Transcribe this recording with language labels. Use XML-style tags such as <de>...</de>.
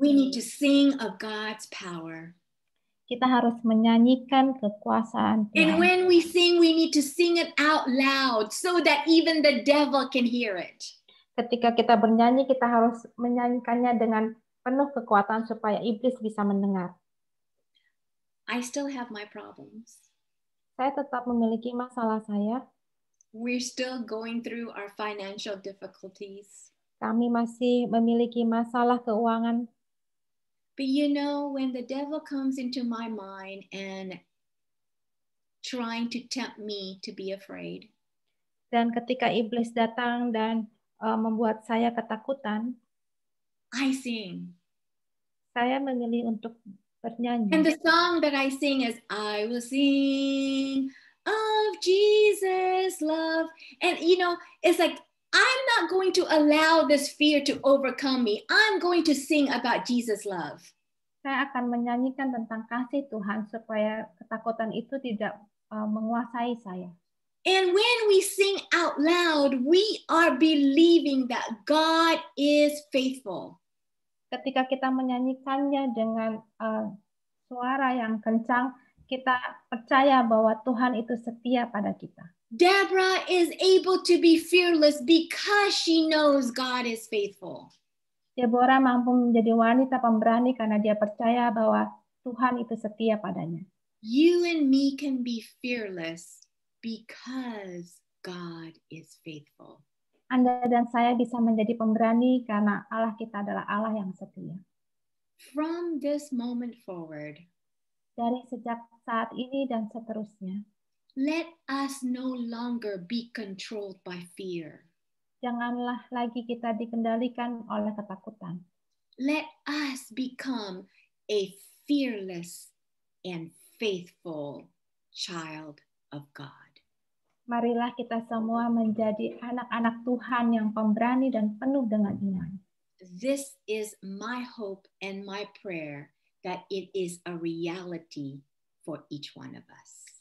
<en>We need to sing of God's power.</en> <id>Kita harus menyanyikan kekuasaan Tuhan.</id> <en>And when we sing, we need to sing it out loud so that even the devil can hear it.</en> <id>Ketika kita bernyanyi, kita harus menyanyikannya dengan penuh kekuatan supaya iblis bisa mendengar.</id> <en>I still have my problems.</en> <id>Saya tetap memiliki masalah saya.</id> <en>We're still going through our financial difficulties.</en> <id>Kami masih memiliki masalah keuangan.</id> <en>But you know, when the devil comes into my mind and trying to tempt me to be afraid,</en> <id>Dan ketika iblis datang dan membuat saya ketakutan,</id> <en>I sing.</en> <id>saya memilih untuk bernyanyi.</id> <en>And the song that I sing is, I will sing of Jesus' love. And you know, it's like, I'm not going to allow this fear to overcome me. I'm going to sing about Jesus' love.</en> <id>Saya akan menyanyikan tentang kasih Tuhan supaya ketakutan itu tidak menguasai saya.</id> <en>And when we sing out loud, we are believing that God is faithful.</en> <id>Ketika kita menyanyikannya dengan suara yang kencang, kita percaya bahwa Tuhan itu setia pada kita.</id> <en>Deborah is able to be fearless because she knows God is faithful.</en> <id>Deborah mampu menjadi wanita pemberani karena dia percaya bahwa Tuhan itu setia padanya.</id> <en>You and me can be fearless because God is faithful.</en> <id>Anda dan saya bisa menjadi pemberani karena Allah kita adalah Allah yang setia.</id> <en>From this moment forward,</en> <id>Dari sejak saat ini dan seterusnya,</id> <en>let us no longer be controlled by fear.</en> <id>janganlah lagi kita dikendalikan oleh ketakutan.</id> <en>Let us become a fearless and faithful child of God.</en> <id>Marilah kita semua menjadi anak-anak Tuhan yang pemberani dan penuh dengan iman.</id> <en>This is my hope and my prayer that it is a reality for each one of us.</en>